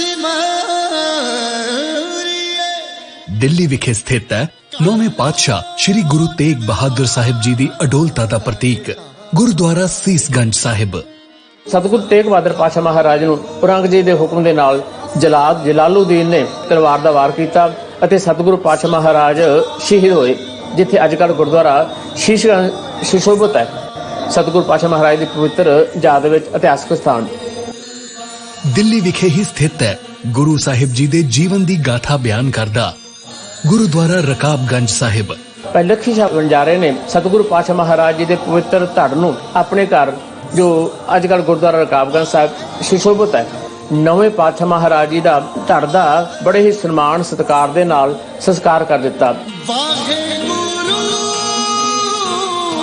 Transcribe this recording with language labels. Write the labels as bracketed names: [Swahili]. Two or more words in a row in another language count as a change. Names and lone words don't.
[Punjabi] ਦਿੱਲੀ ਵਿਖੇ ਸਥਿਤ ਹੈ 9ਵੇਂ ਪਾਤਸ਼ਾਹ ਸ੍ਰੀ ਗੁਰੂ ਤੇਗ ਬਹਾਦਰ ਸਾਹਿਬ ਜੀ ਦੀ ਅਡੋਲਤਾ ਦਾ ਪ੍ਰਤੀਕ ਗੁਰਦੁਆਰਾ ਸੀਸਗੰਜ ਸਾਹਿਬ। सतगुरु तेग बहादुर पातशाह महाराज ਨੂੰ ਔਰੰਗਜ਼ੇਬ ਦੇ ਹੁਕਮ ਦੇ ਨਾਲ ਜਲਾਦ ਜਲਾਲੂਦੀਨ ਨੇ ਤਲਵਾਰ ਦਾ ਵਾਰ ਕੀਤਾ ਅਤੇ ਸਤਗੁਰੂ ਪਾਤਸ਼ਾਹ ਮਹਾਰਾਜ ਸ਼ਹੀਦ ਹੋਏ, ਜਿੱਥੇ ਅੱਜ ਕੱਲ੍ਹ ਗੁਰਦੁਆਰਾ ਸ਼ੀਸ਼ਗੰਜ ਸੁਸ਼ੋਭਿਤ ਹੈ। [Hindi] सतगुरु पातशाह महाराज की पवित्र याद में इतिहासक स्थान [Punjabi] ਦਿੱਲੀ ਵਿਖੇ ਹੀ ਸਥਿਤ ਹੈ ਗੁਰੂ ਸਾਹਿਬ ਜੀ ਦੇ ਜੀਵਨ ਦੀ ਗਾਥਾ ਬਿਆਨ ਕਰਦਾ ਗੁਰਦੁਆਰਾ ਰਕਾਬਗੰਜ ਸਾਹਿਬ। ਲੱਖੀ ਸ਼ਾਹ ਬੰਜਾਰੇ ਨੇ ਸਤਿਗੁਰੂ ਪਾਤਸ਼ਾਹ ਮਹਾਰਾਜ ਜੀ ਕੇ ਪਵਿੱਤਰ ਧੜ ਨੂੰ ਆਪਣੇ ਘਰ ਜੋ ਅੱਜਕੱਲ੍ਹ ਗੁਰਦੁਆਰਾ ਰਕਾਬਗੰਜ ਸਾਹਿਬ ਸੁਸ਼ੋਭਿਤ ਹੈ, 9ਵੇਂ ਪਾਤਸ਼ਾਹ ਮਹਾਰਾਜ ਜੀ ਕਾ ਧੜ ਕਾ ਬੜੇ ਹੀ ਸਨਮਾਨ ਸਤਿਕਾਰ ਦੇ ਨਾਲ ਸੰਸਕਾਰ ਕਰ ਦਿੱਤਾ।